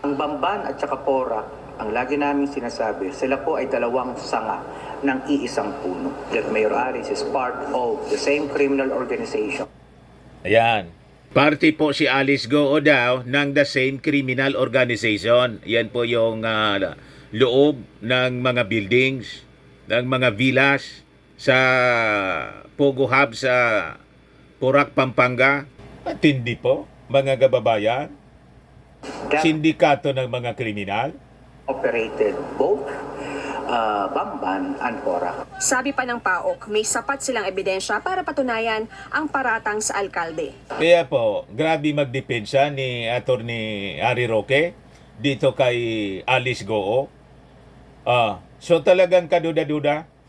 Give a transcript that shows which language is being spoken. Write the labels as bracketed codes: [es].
[tl] Ang Bamban at saka Porac, ang lagi namin sinasabi, sila po ay dalawang sanga ng iisang puno. [en] That Mayor Alice is part of the same criminal organization. [tl] Ayan. Party po si Alice Go daw ng [en] the same criminal organization. [tl] Yan po yung loob ng mga buildings, ng mga villas sa Pogo Hub sa Porac, Pampanga. Matindi po, mga kababayan. [en] That [tl] Sindikato ng mga kriminal. [en] operated both Bamban and Porac. [tl] Sabi pa ng PAOK, may sapat silang ebidensya para patunayan ang paratang sa alkalde. Kaya po, grabe magdepensa ni Attorney Harry Roque dito kay Alice Goo. So talagang kaduda-duda.